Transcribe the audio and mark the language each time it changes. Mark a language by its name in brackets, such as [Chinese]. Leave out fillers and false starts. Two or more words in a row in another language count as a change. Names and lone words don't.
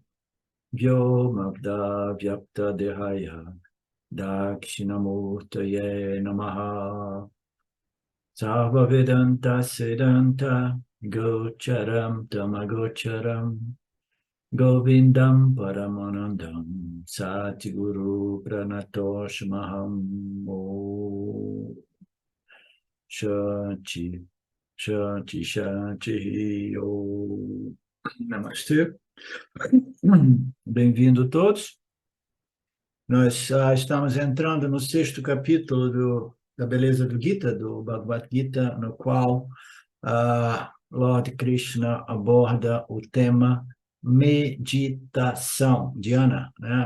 [Sanskrit] व्योमवद् व्याप्त देहाय दक्षिणामूर्तये नमः सर्व वेदान्त सिद्धान्त गोचरं तमगोचरम् गोविन्दं परमानन्दं सद्गुरुं प्रणतोऽस्म्यहम् ॐ शान्तिः शान्तिः शान्तिः ॐ नमस्ते. [Portuguese] Bem-vindo todos. Nós estamos entrando no sexto capítulo da Beleza do Gita, do Bhagavad Gita, no qual Lord Krishna aborda o tema meditação, dhyana, né?